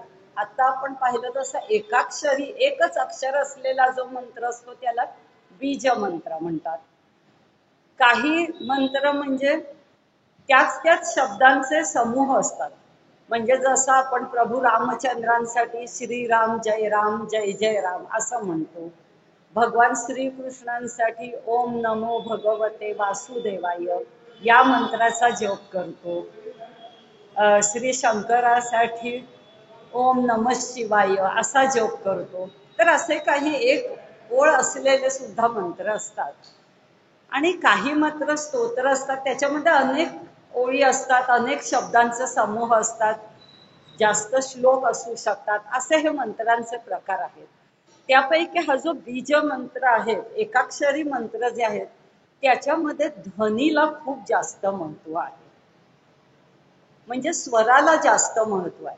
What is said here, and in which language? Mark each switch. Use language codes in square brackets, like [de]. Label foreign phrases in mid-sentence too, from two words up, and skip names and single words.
[mr] आता आपण पाहिलं तसं एकाक्षरी एकच अक्षर असलेला जो मंत्र असतो त्याला बीज मंत्र म्हणतात. काही मंत्र म्हणजे त्याच शब्दांचे समूह असतात. म्हणजे जसं आपण प्रभू रामचंद्रांसाठी श्रीराम जय राम जय जय राम असं म्हणतो, भगवान श्रीकृष्णांसाठी [sa] ओम नमो भगवते वासुदेवाय [mr] या मंत्राचा जप करतो, श्री शंकरासाठी [sa] ओम नमः शिवाय [mr] असा जप करतो. तर असे काही एक ओळ असलेले सुद्धा मंत्र असतात. आणि काही मात्र स्तोत्र असतात त्याच्यामध्ये अनेक ओळी असतात, अनेक शब्दांचे समूह असतात, जास्त श्लोक असू शकतात. असे हे मंत्रांचे प्रकार आहेत. त्यापैकी हा जो बीज मंत्र आहे, एकाक्षरी मंत्र जे आहेत त्याच्यामध्ये ध्वनीला खूप जास्त महत्व आहे, म्हणजे स्वराला जास्त महत्व आहे.